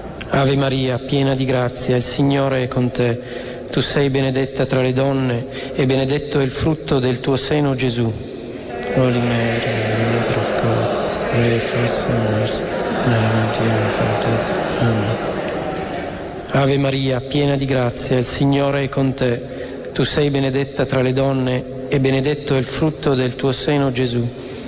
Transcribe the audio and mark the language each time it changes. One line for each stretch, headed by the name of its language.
Italian: Ave Maria, piena di grazia, il Signore è con te. Tu sei benedetta tra le donne, e benedetto è il frutto del tuo seno, Gesù.
English: Holy Mary, Mother of God, pray for us sinners, now and at the hour of our death. Amen.
Italian: Ave Maria, piena di grazia, il Signore è con te. Tu sei benedetta tra le donne, e benedetto è il frutto del tuo seno, Gesù.